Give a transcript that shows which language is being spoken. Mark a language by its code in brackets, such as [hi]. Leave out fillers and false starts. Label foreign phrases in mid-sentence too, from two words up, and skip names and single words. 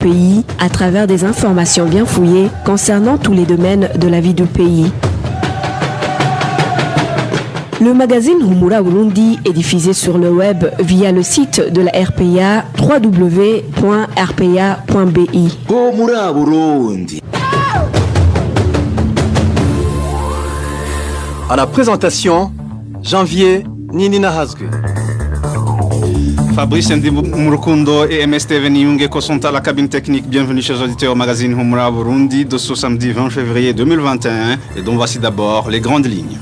[fr] pays à travers des informations bien fouillées concernant tous les domaines de la vie du pays. Le magazine Humura Burundi est diffusé sur le web via le site de la RPA www.rpa.bi. Humura Burundi. À la présentation, Janvier Ninina Hazgue. Fabrice Murukundo et MS Steven Yungeko sont à la cabine technique. Bienvenue chez les auditeurs au magazine Humura Burundi de ce samedi 20 février 2021 et dont voici d'abord les grandes lignes.